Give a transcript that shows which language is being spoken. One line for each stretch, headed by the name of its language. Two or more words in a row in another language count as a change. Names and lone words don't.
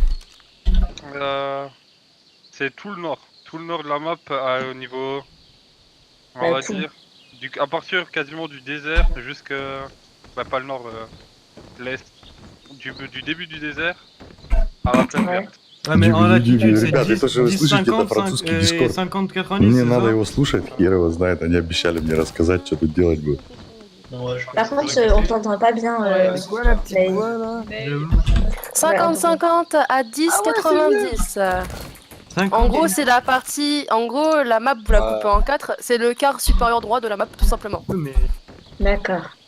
French: C'est tout le nord. Tout le nord de la map au niveau. On Ouais, va tout. dire. À partir quasiment du désert jusqu'à. Bah, pas le nord, l'est. Du début du désert à la plaine Ouais. verte. Ouais, mais en latitude, c'est
Russian: Ребята, 10, это же вы 10 слышите, это 50, французский 5, дискорд. 50 90, Мне
French: c'est
Russian: надо
French: ça
Russian: его слушать, хер его знает, они обещали мне рассказать, что тут делать будет.
French: Par contre, on t'entend pas bien. C'est quoi la petite mais- voix là? 50-50 à 10-90. En gros, c'est la partie. En gros, la map, vous la coupez en 4. C'est le quart supérieur droit de la map, tout simplement. mais... D'accord.